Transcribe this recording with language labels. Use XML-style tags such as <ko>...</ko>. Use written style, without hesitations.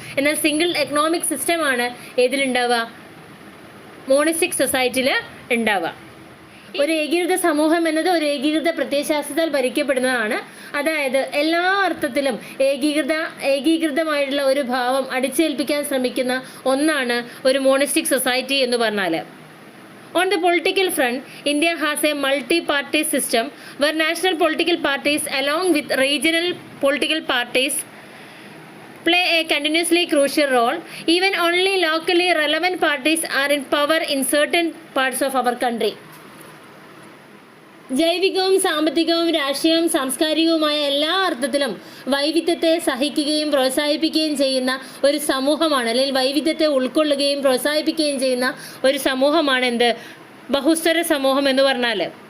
<ml>എന്നാൽ single economic സിസ്റ്റമാണ് ഏതിലുണ്ടാവുക, മോണിസ്റ്റിക് സൊസൈറ്റിയിൽ ഉണ്ടാവുക. ഒരു ഏകീകൃത സമൂഹം എന്നത് ഒരു ഏകീകൃത പ്രത്യയശാസ്ത്രത്താൽ ഭരിക്കപ്പെടുന്നതാണ്. അതായത് എല്ലാ അർത്ഥത്തിലും ഏകീകൃതമായിട്ടുള്ള ഒരു ഭാവം അടിച്ചേൽപ്പിക്കാൻ ശ്രമിക്കുന്ന ഒന്നാണ് ഒരു മോണിസ്റ്റിക് സൊസൈറ്റി എന്ന് പറഞ്ഞാൽ.</ml> <en>On the political front, India has a multi-party system where national political parties along with regional political parties play a continuously crucial role. Even only locally relevant parties are in power in certain parts of our country.</en> <ml>ജൈവികവും സാമ്പത്തികവും രാഷ്ട്രീയവും സാംസ്കാരികവുമായ എല്ലാ അർത്ഥത്തിലും വൈവിധ്യത്തെ സഹിക്കുകയും പ്രോത്സാഹിപ്പിക്കുകയും ചെയ്യുന്ന ഒരു സമൂഹമാണ്, അല്ലെങ്കിൽ വൈവിധ്യത്തെ ഉൾക്കൊള്ളുകയും പ്രോത്സാഹിപ്പിക്കുകയും ചെയ്യുന്ന ഒരു സമൂഹമാണ് എന്ത്, ബഹുസ്വര സമൂഹം എന്ന് പറഞ്ഞാൽ.</ml>